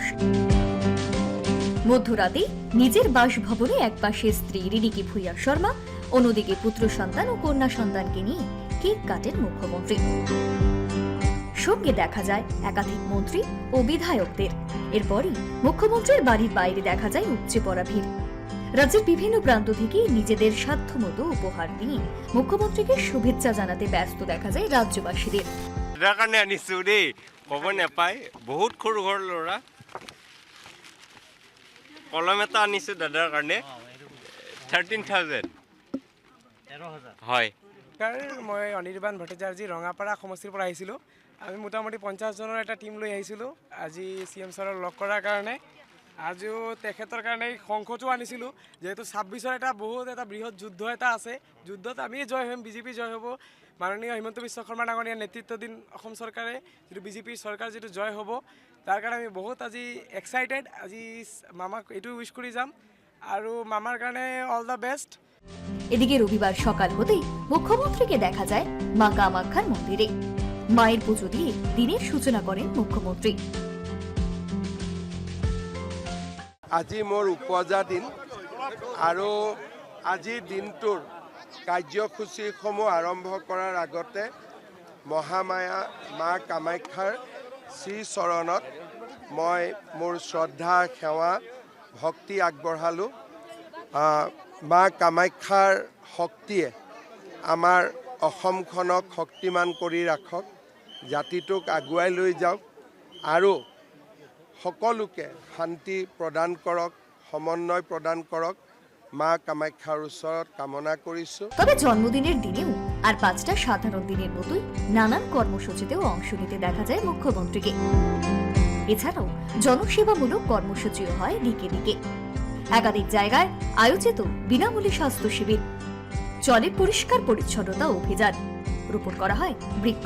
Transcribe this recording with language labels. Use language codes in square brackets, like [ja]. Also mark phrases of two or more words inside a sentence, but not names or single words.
[bn] মধ্যরাতে নিজের বাসভবনে একপাশে স্ত্রী রিনিকি ভূঁইয়া শর্মা, অন্যদিকে পুত্র সন্তান ও কন্যা সন্তানকে নিয়ে কেক কাটেন মুখ্যমন্ত্রী। সঙ্গে দেখা যায় একাধিক মন্ত্রী ও বিধায়কদের। এরপরই মুখ্যমন্ত্রীর বাড়ির বাইরে দেখা যায় উপচে পড়া ভিড়। রাজ্যের বিভিন্ন প্রান্ত থেকে নিজেদের সাধ্যমতো উপহার দিয়ে মুখ্যমন্ত্রীকে শুভেচ্ছা জানাতে ব্যস্ত দেখা যায় রাজ্যবাসীদের। [as] ক'ব নাপায়, বহুত সৰু ঘৰ ল'ৰা। কলম এটা আনিছোঁ দাদাৰ কাৰণে, 13,000 হয়। মই অনিৰ্বাণ ভট্টাচাৰ্যী ৰঙাপাৰা সমষ্টিৰ পৰা আহিছিলোঁ। আমি মোটামুটি 50 জনৰ এটা টিম লৈ আহিছিলোঁ আজি CM ছাৰক লগ কৰাৰ কাৰণে। আজিও তেখেতৰ কাৰণে শংখটো আনিছিলোঁ, যিহেতু 26ৰ এটা বহুত এটা বৃহৎ যুদ্ধ এটা আছে। যুদ্ধত আমি জয় হ'ম, বিজেপি জয় হ'ব। মাননীয় হিমন্ত বিশ্ব শৰ্মা ডাঙৰীয়া নেতৃত্বাধীন অসম চৰকাৰে যিটো বিজেপিৰ চৰকাৰ যিটো জয় হ'ব, তাৰ কাৰণে আমি বহুত আজি এক্সাইটেড। আজি মামাক এইটো উইশ কৰি যাম আৰু মামাৰ কাৰণে [en] all the best. [bn] এদিকে রবিবার সকাল হতেই মুখ্যমন্ত্রীকে দেখা যায় মা কামাখ্যার মন্দিরে। মায়ের পুজো দিয়ে দিনের সূচনা করেন মুখ্যমন্ত্রী। [as] আজি মোৰ উপজা দিন আৰু আজিৰ দিনটোৰ কাৰ্যসূচীসমূহ আৰম্ভ কৰাৰ আগতে মহামায়া মা কামাখ্যাৰ শ্ৰীচৰণত মই মোৰ শ্ৰদ্ধা, সেৱা, ভক্তি আগবঢ়ালোঁ। মা কামাখ্যাৰ শক্তিয়ে আমাৰ অসমখনক শক্তিমান কৰি ৰাখক, জাতিটোক আগুৱাই লৈ যাওক আৰু সকলোকে শান্তি প্রদান করক, সমন্বয় প্রদান করক, মা কামাখ্যার ওচৰত কামনা কৰিছো। [bn] তবে জন্মদিনের দিনেও আর 5টা সাধারণ দিনের মতোই নানান কর্মসূচিতেও অংশ নিতে দেখা যায় মুখ্যমন্ত্রীকে। এছাড়াও জনসেবামূলক কর্মসূচিও হয় দিকে দিকে। একাধিক জায়গায় আয়োজিত বিনামূল্যে স্বাস্থ্য শিবির, চলে পরিষ্কার পরিচ্ছন্নতা অভিযান, রোপণ করা হয় বৃক্ষ।